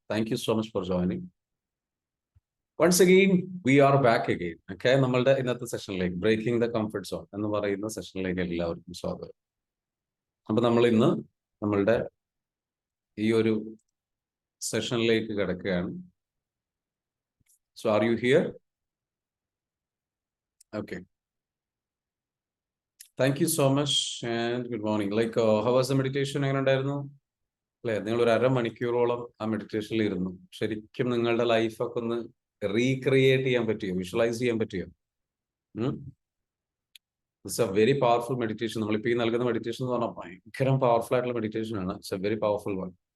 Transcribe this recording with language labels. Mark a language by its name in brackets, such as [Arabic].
[English] Thank you so much for joining. Once again, we are back again. [Malayalam] Okay, നമ്മളുടെ ഇന്നത്തെ സെഷനിലേക്ക് breaking the comfort zone എന്ന് പറയുന്ന സെഷനിലേക്ക് എല്ലാവർക്കും സ്വാഗതം. അപ്പൊ നമ്മൾ ഇന്ന് നമ്മളുടെ ഈ ഒരു സെഷനിലേക്ക് കിടക്കുകയാണ്. [English] So are you here? Okay. Thank you so much and good morning. How was the meditation? [Malayalam] എങ്ങനെ ഉണ്ടായിരുന്നു? അല്ലെ, നിങ്ങൾ ഒരു അരമണിക്കൂറോളം ആ മെഡിറ്റേഷനിൽ ഇരുന്നു. ശരിക്കും നിങ്ങളുടെ ലൈഫൊക്കെ ഒന്ന് റീക്രിയേറ്റ് ചെയ്യാൻ പറ്റിയോ, വിഷ്വലൈസ് ചെയ്യാൻ പറ്റിയോ? [English] It's a very powerful meditation. [Malayalam] നമ്മളിപ്പോൾ ഈ നൽകുന്ന മെഡിറ്റേഷൻ എന്ന് പറഞ്ഞാൽ ഭയങ്കര പവർഫുൾ ആയിട്ടുള്ള മെഡിറ്റേഷൻ ആണ്. [English] It's a very powerful one.